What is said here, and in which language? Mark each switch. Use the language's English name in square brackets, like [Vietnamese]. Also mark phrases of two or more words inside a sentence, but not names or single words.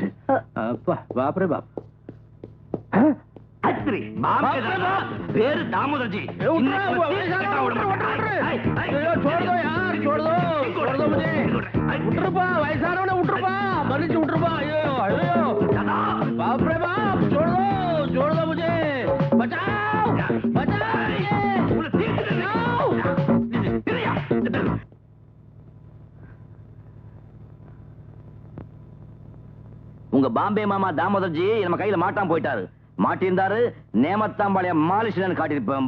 [Hindi] बाप रे बाप. [Tamil] அத்ரி பேரு தாமோதர்ஜி. வயசானவன விட்டுருப்பா, மன்னிச்சு விட்டுருப்பா. ஐயோ ஐயோ [Hindi] बाप रे बाप, छोड़ दो मुझे, बचाओ बचाओ. [Tamil] உங்க பாம்பே மாமா தாமோதர்ஜி நம்ம கையில மாட்டாம போயிட்டாரு. மாட்டிருந்தாரு நேமத்தாம்பாளைய மாலிஷன் காட்டிருப்பேன்.